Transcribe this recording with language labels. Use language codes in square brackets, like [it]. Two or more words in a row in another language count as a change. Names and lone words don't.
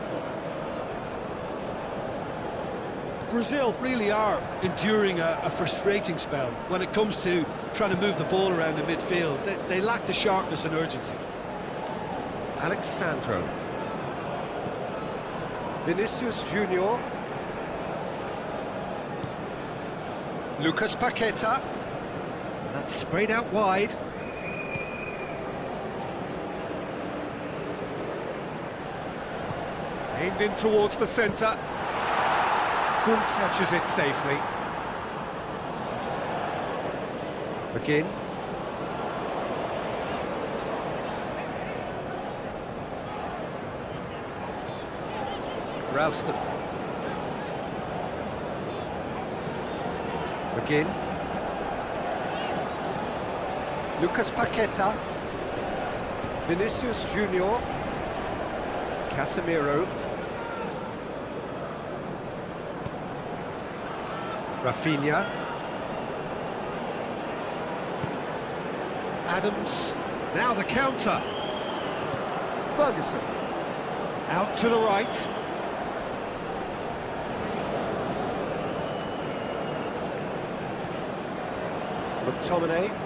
[en] Brazil really are enduring a frustrating spell when it comes to trying to move the ball around the midfield. They lack the sharpness and urgency. Alexandro. Vinicius Junior. Lucas Paqueta. That's sprayed out wide. Aimed in towards the centre. Gun catches it safely. McGinn. Ralston. McGinn. Lucas Paqueta. Vinicius Junior. Casemiro. Rafinha. Adams. Now the counter. Ferguson. Out to the right. McTominay.